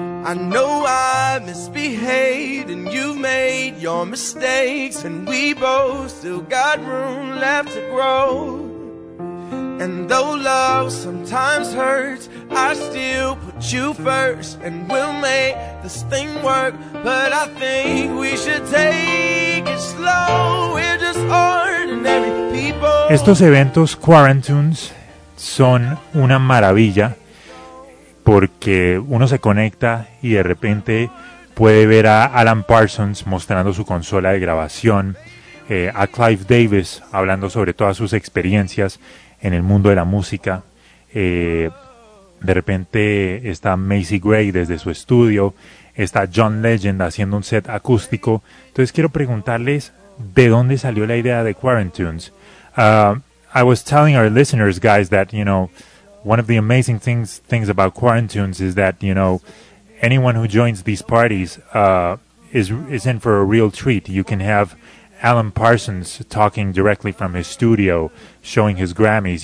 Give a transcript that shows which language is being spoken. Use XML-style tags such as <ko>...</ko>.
<en>I know I misbehaved, and you've made your mistakes, and we both still got room left to grow. And though love sometimes hurts, I still put you first, and we'll make this thing work. But I think we should take it slow. We're just ordinary people.</en> <es>Estos eventos Quarantunes son una maravilla porque uno se conecta y de repente puede ver a Alan Parsons mostrando su consola de grabación, a Clive Davis hablando sobre todas sus experiencias en el mundo de la música. De repente está Macy Gray desde su estudio, está John Legend haciendo un set acústico. Entonces quiero preguntarles, ¿de dónde salió la idea de Quarantunes?</es> <en>I was telling our listeners, guys, that, you know, one of the amazing things about Quarantunes is that, you know, anyone who joins these parties is in for a real treat. You can have Alan Parsons talking directly from his studio, showing his Grammys.</en>